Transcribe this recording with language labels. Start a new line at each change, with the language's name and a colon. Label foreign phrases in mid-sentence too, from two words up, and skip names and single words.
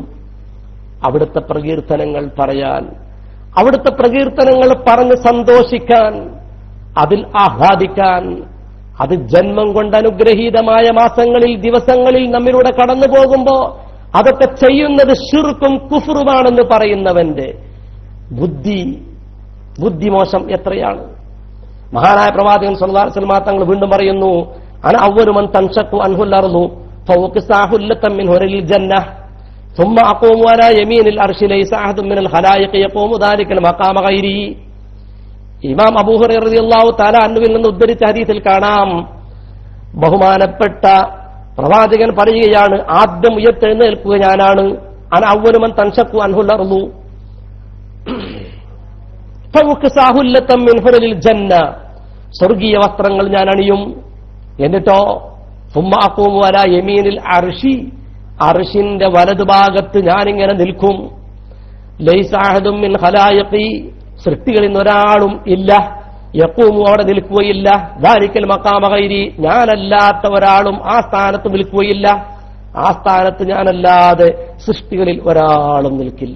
Malayalam: അവിടുത്തെ പ്രകീർത്തനങ്ങൾ പറയാൻ, അവിടുത്തെ പ്രകീർത്തനങ്ങൾ പറഞ്ഞ് സന്തോഷിക്കാൻ, അതിൽ ആഹ്ലാദിക്കാൻ, അത് ജന്മം കൊണ്ട് അനുഗ്രഹീതമായ മാസങ്ങളിൽ, ദിവസങ്ങളിൽ നമ്മിലൂടെ കടന്നു പോകുമ്പോ അതൊക്കെ ചെയ്യുന്നത് ശിർക്കും കുഫ്റുമാണെന്ന് പറയുന്നവന്റെ ബുദ്ധിമോശം എത്രയാണ്! മഹാനായ പ്രവാചകൻ
Arabic: صلى الله عليه وسلم
Malayalam: തങ്ങൾ വീണ്ടും പറയുന്നു,
Arabic: أنا أول من تنشق عنه الأرض فأكسى حلة من حلل الجنة ثم اقوم على يمين العرش ليس احد من الخلائق يقوم ذلك المقام غيري.
Malayalam: ഇമാം അബൂ ഹുറൈറ
Arabic: رضي الله تعالى
Malayalam: അൻഹുവിൽ നിന്ന് ഉദ്ധരിച്ച ഹദീസിൽ കാണാം, ബഹുമാനപ്പെട്ട പ്രവാചകൻ പറയുകയാണ്, ആദ്യം ഉയർത്തെഴുന്നേൽക്കുക ഞാനാണ്.
Arabic: أنا أول من تنشق عنه الأرض فأكسى حلة من حلل الجنة,
Malayalam: സ്വർഗീയ വസ്ത്രങ്ങൾ ഞാൻ അണിയും.
Arabic: എന്നിട്ടോ ثم اقوم على يمين العرش,
Malayalam: അർശിന്റെ വലതുഭാഗത്ത് ഞാനിങ്ങനെ നിൽക്കും.
Arabic: ليس أحد من الخلائق,
Malayalam: സൃഷ്ടികളിൽ ഒരാളും ഇല്ല, യഖൂമു, അവിടെ നിൽക്കുകയില്ല.
Arabic: ذلك المقام غيري,
Malayalam: ഞാനല്ലാത്ത ഒരാളും ആ സ്ഥാനത്ത് നിൽക്കുകയില്ല. ആ സ്ഥാനത്ത് ഞാനല്ലാതെ സൃഷ്ടികളിൽ ഒരാളും നിൽക്കില്ല.